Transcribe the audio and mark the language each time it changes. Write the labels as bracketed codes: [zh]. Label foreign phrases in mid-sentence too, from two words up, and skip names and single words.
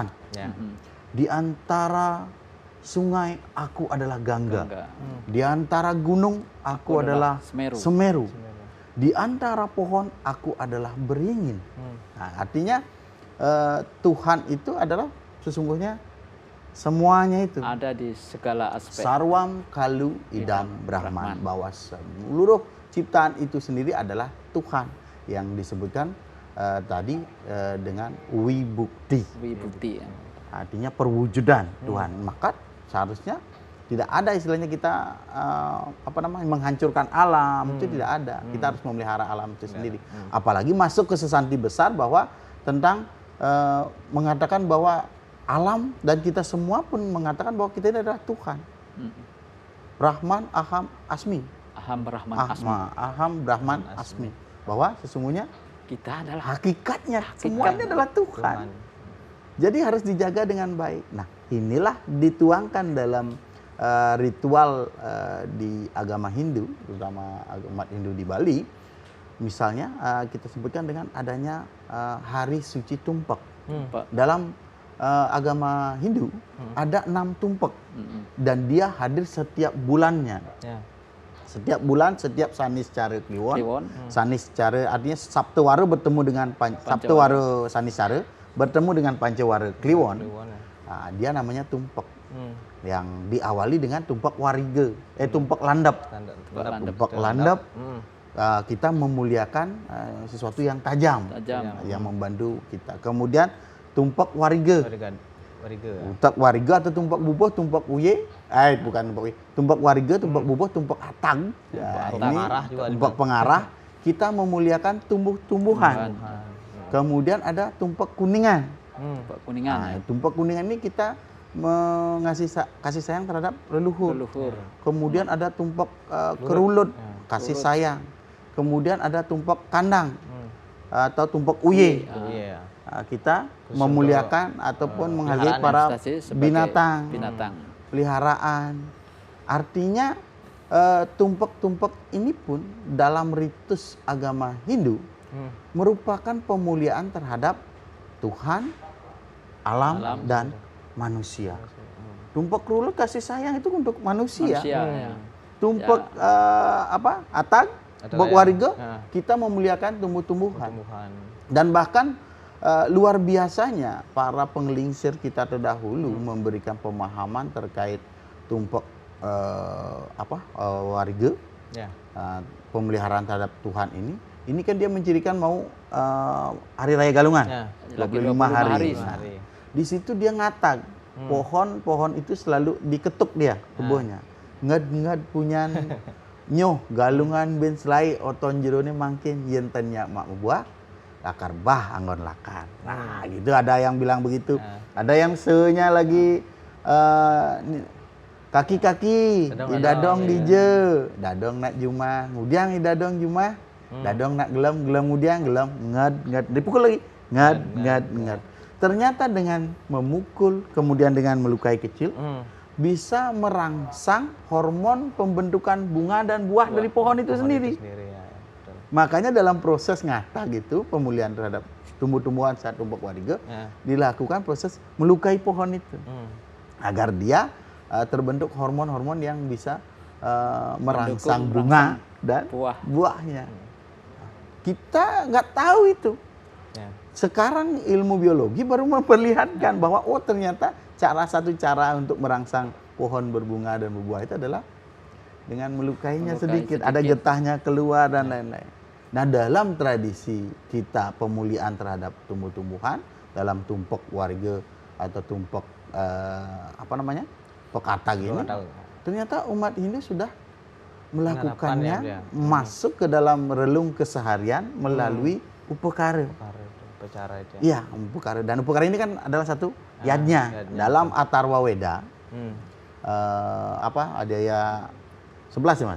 [id] Di antara sungai aku adalah Gangga. Di antara gunung aku adalah Semeru. Di antara pohon aku adalah beringin. Nah, artinya Tuhan itu adalah sesungguhnya semuanya itu ada di segala aspek. [sa] Sarwam kalu idam Brahman, [id] bahwa seluruh ciptaan itu sendiri adalah Tuhan, yang disebutkan tadi dengan wibukti. Wibukti ya. Artinya perwujudan Tuhan. Maka seharusnya tidak ada istilahnya kita menghancurkan alam, itu tidak ada. Kita harus memelihara alam itu sendiri. Apalagi masuk ke sesanti besar bahwa tentang mengatakan bahwa alam dan kita semua pun mengatakan bahwa kita ini adalah Tuhan. [sa] Brahman, Aham, Asmi. Aham, Brahman, Asmi. Aham, Brahman, Asmi. [id] Bahwa sesungguhnya kita adalah hakikatnya semuanya adalah Tuhan. Jadi harus dijaga dengan baik. Nah, inilah dituangkan dalam ritual di agama Hindu, terutama umat Hindu di Bali, Misalnya kita sebutkan dengan adanya hari suci tumpek. Pak. Dalam agama Hindu ada 6 tumpek dan dia hadir setiap bulannya. Ya. Setiap bulan, setiap Saniscara Kliwon. Kliwon. Saniscara artinya Sabtuwara bertemu dengan Sabtuwara Saniscara bertemu dengan Pancawara Kliwon. Kliwon, ya. Nah, dia namanya tumpek. Yang diawali dengan tumpek wariga, tumpek landap. Tumpek landap. Kita memuliakan sesuatu yang tajam, yang membantu kita. Kemudian tumpak wariga. Wariga. Tumpak wariga atau tumpak bubuh, tumpak uye. Bukan tumpak uye. Tumpak wariga, tumpak bubuh, tumpak atang. Ya, ini pengarah juga tumpak pengarah. Kita memuliakan tumbuh-tumbuhan. Kemudian ada tumpak kuningan. Tumpak kuningan. Nah, tumpak kuningan ini kita mengasih kasih sayang terhadap leluhur. Kemudian ada tumpak kerulut, kasih sayang. Kemudian ada tumpak kandang atau tumpak uye. Kita memuliakan ataupun menghargai para binatang, peliharaan. Artinya tumpak-tumpak ini pun dalam ritus agama Hindu merupakan pemuliaan terhadap Tuhan, alam dan manusia. Tumpak kerulut kasih sayang itu untuk manusia. Tumpak atag, tumpak wariga, kita memuliakan tumbuh-tumbuhan. Dan bahkan luar biasanya para penggelingsir kita terdahulu memberikan pemahaman terkait tumpak wariga, pemeliharaan terhadap Tuhan ini. Ini kan dia mencirikan mau Hari Raya Galungan, 25 hari. Di situ dia ngatag, pohon-pohon itu selalu diketuk dia tubuhnya. [ban] Ngad-ngad punyan nyoh galungan ben selai oton jerone mangkin yentennya mak buah lakar bah anggon lakan. [id] Nah, gitu ada yang bilang begitu. Ada yang senya lagi [ban] kaki-kaki idadong dije, dadong nak jumah, ngudiang idadong jumah, dadong nak gelem ngudiang gelem ngad [id] dipukul lagi [ban] ngad. [id] Ternyata dengan memukul kemudian dengan melukai kecil bisa merangsang hormon pembentukan bunga dan buah dari pohon itu sendiri. Makanya dalam proses ngata gitu pemulihan terhadap tumbuh-tumbuhan saat tumpak wariga dilakukan proses melukai pohon itu agar dia terbentuk hormon-hormon yang bisa merangsang bunga dan buahnya. Kita nggak tahu itu. Sekarang ilmu biologi baru memperlihatkan bahwa ternyata satu cara untuk merangsang pohon berbunga dan berbuah itu adalah dengan melukainya sedikit. Ada getahnya keluar dan lain-lain. Nah, dalam tradisi kita pemuliaan terhadap tumbuh-tumbuhan dalam tumpak wariga atau tumpak pekatag ini, ternyata umat Hindu sudah melakukannya masuk ke dalam relung keseharian melalui upakara. Iya, upakara. Dan upakara ini kan adalah satu yadnya dalam Atharva Weda. Ada ya 11 ya Mas?